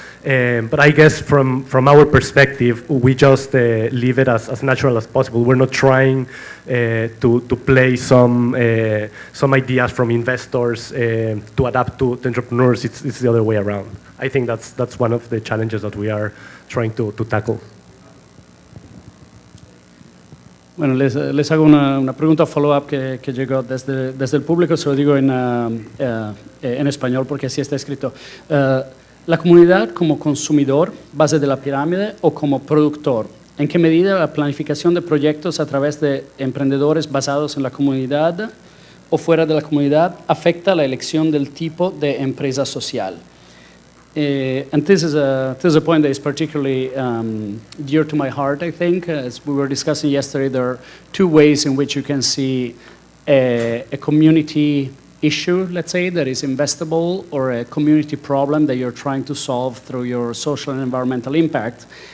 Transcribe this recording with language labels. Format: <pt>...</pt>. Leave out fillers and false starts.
<en>But I guess from our perspective, we just leave it as natural as possible. We're not trying to play some ideas from investors to adapt to entrepreneurs. It's the other way around. I think that's one of the challenges that we are trying to tackle.</en> <es>Bueno, les hago una pregunta follow-up que llegó desde el público, se lo digo en español porque así está escrito. ¿La comunidad como consumidor, base de la pirámide, o como productor? ¿En qué medida la planificación de proyectos a través de emprendedores basados en la comunidad o fuera de la comunidad afecta la elección del tipo de empresa social?</es> <en>And this is a point that is particularly dear to my heart, I think. As we were discussing yesterday, there are two ways in which you can see a community issue, let's say, that is investable, or a community problem that you're trying to solve through your social and environmental impact.</en>